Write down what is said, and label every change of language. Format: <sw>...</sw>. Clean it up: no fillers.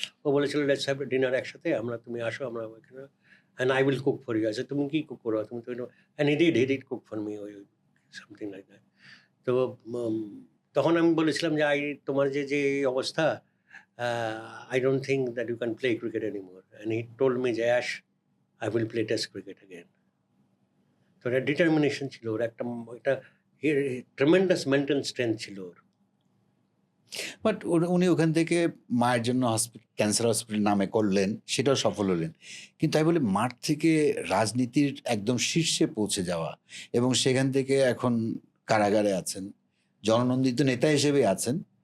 <bn>ও বলেছিল</bn> <en>let's have dinner</en> <bn>একসাথে, তুমি আসো, আমরা ওইখানে,</bn> <en>and I will cook for you. I said,</en> <bn>তুমি কি কুক করো তুমি? তো</bn> <en>and he did cook for me, or something like that.</en> <bn>তো তখন আমি বলেছিলাম যে তোমার যে অবস্থা,</bn> <en>I don't think that you can play cricket anymore. And he told me</en> <bn>যে</bn> <en>Ash, I will play test cricket again.</en> <bn>তো একটা ডিটারমিনেশন ছিল ওর, একটা ট্রেমেন্ডাস মেন্টাল স্ট্রেংথ ছিল ওর। বাট উনি ওখান থেকে মায়ের জন্য ক্যান্সার হসপিটাল নামে করলেন, সেটাও সফল হলেন। কিন্তু আমি বলি মাঠ থেকে রাজনীতির একদম শীর্ষে পৌঁছে যাওয়া, এবং সেখান থেকে এখন কারাগারে আছেন, জননন্দিত নেতা হিসেবে আছেন।</bn>